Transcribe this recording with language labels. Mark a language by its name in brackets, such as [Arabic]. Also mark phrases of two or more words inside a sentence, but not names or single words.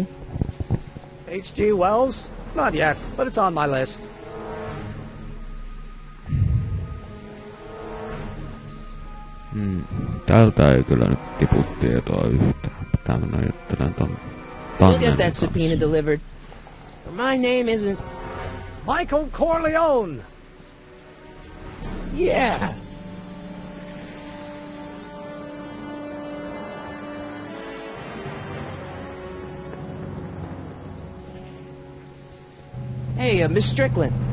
[English] H.G. Wells? Not yet, but it's on my list. [Finnish] Tältä ei kyllä nyt tipu tietoa yhtään. Pitää mennä juttelemaan ton [English] You'll get that subpoena delivered. My name isn't... Michael Corleone! Yeah! Hey, Miss Strickland.